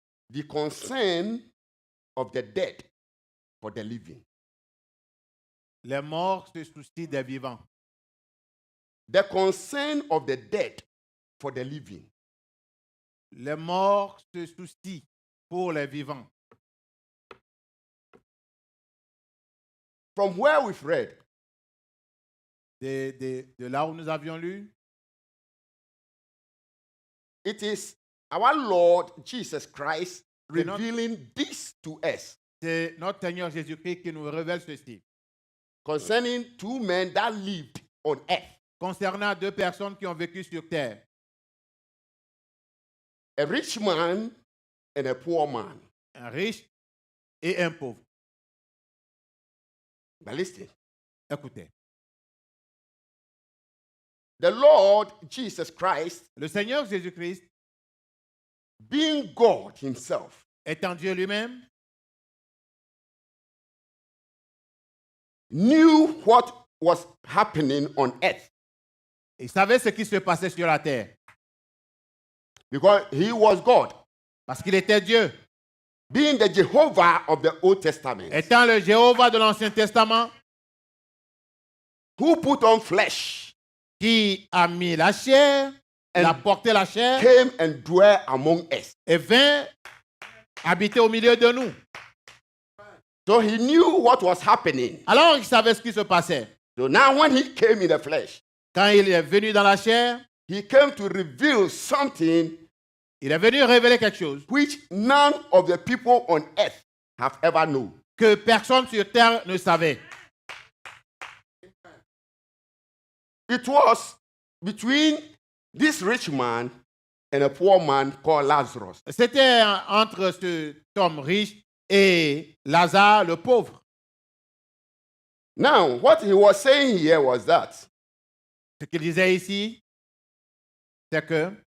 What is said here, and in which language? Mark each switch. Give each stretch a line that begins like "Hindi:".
English: The concern of the dead for the living.
French: Les morts se soucient des vivants.
English: The concern of the dead for the living.
French: Les morts se soucient pour les vivants.
English: From where we've read,
French: De là où nous avions lu,
English: it is our Lord Jesus Christ
French: C'est notre-
English: revealing this to us
French: c'est notre Seigneur Jésus-Christ qui nous révèle ceci.
English: concerning two men that lived on earth,
French: Concernant deux personnes qui ont vécu sur terre,
English: a rich man and a poor man.
French: un riche et un pauvre.
English: But listen,
French: Écoutez,
English: the Lord Jesus Christ,
French: le Seigneur Jésus-Christ,
English: being God himself,
French: étant Dieu lui-même,
English: knew what was happening on earth
French: il savait ce qui se passait sur la terre
English: because he was God,
French: parce qu'il était Dieu.
English: being the Jehovah of the Old Testament,
French: Étant le Jéhovah de l'Ancien Testament,
English: who put on flesh,
French: qui a mis la chair, il a
English: And-
French: porté la chair
English: came and dwelt among us.
French: et vint habiter au milieu de nous.
English: So he knew what was happening.
French: Alors il savait ce qui se passait.
English: So now when he came in the flesh,
French: Quand il est venu dans la chair,
English: he came to reveal something
French: il est venu révéler quelque chose
English: which none of the people on earth have ever known.
French: que personne sur terre ne savait.
English: It was between this rich man and a poor man called Lazarus.
French: C'était entre cet homme riche et Lazare le pauvre.
English: Now, what he was saying here was that
French: Ce qu'il disait ici, c'est que